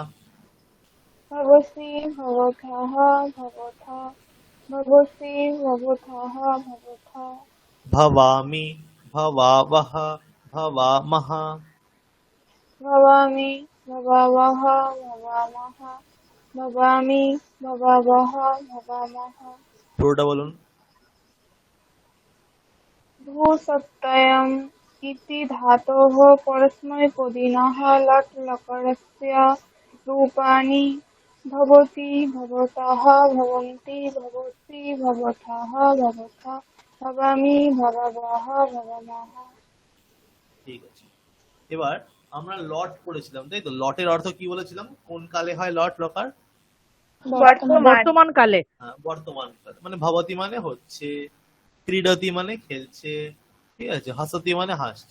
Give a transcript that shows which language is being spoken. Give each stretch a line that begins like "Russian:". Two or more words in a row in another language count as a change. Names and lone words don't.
Sanskrit: भवसि भवतः भवथा भवसि भवतः भवथा भवामि भवावः भवामः भवामि भवावः भवामः भवामि भवावः भवामः
Bangla: পুরোটা বলুন
Sanskrit: भूसत्तायाम् इति धातोः परस्मैपदिनः लट् लकारस्य रूपाणि भवति भवतः भवन्ति भवति भवथः भवथा भवामि भववः भवामः।
Bangla: ঠিক আছে, এবার আমরা লট পড়েছিলাম, তাই তো? লটের অর্থ কি বলেছিলাম? কোন কালে হয় লট লকার? বর্তমান কালে। হ্যাঁ, বর্তমান কালে। মানে ভবতি মানে হচ্ছে, ক্রীডতি মানে খেলছে, ঠিক আছে, হাসতি মানে হাসছে।